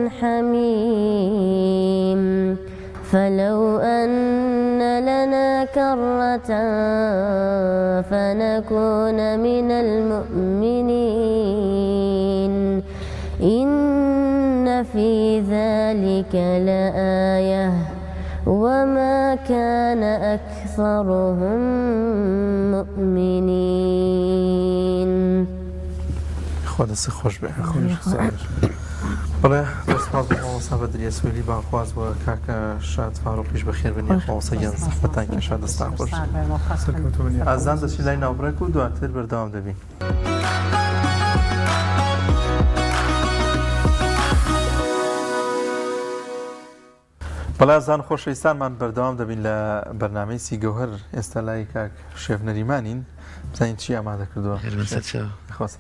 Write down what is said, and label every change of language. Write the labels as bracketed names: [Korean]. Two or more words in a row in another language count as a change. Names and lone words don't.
[Arabic] حميم فلو أن لنا كرة فنكون من المؤمنين إن في ذلك لآية وما كان أكثرهم مؤمنين [Central Kurdish] خوا دەستی خۆش بێ بڵێ دەستپاس بۆ مامۆستا بەدریە سوێلی باخواز بۆ کاکە شاد فاڕۆقیش بەخێر بنێ مامۆستا گیان زەحمەتان کێشا دەستان خۆش ئازان دەچی لای ناوبڕێک و دواتر بەردەوام دەبین بەڵێ زان خۆشەویستانمان بەردەوام دەبین لە بەرنامەی سیگەوهەر ئێستا لای کاک شێف نەریمانین بزانین چی ئامادە کردووە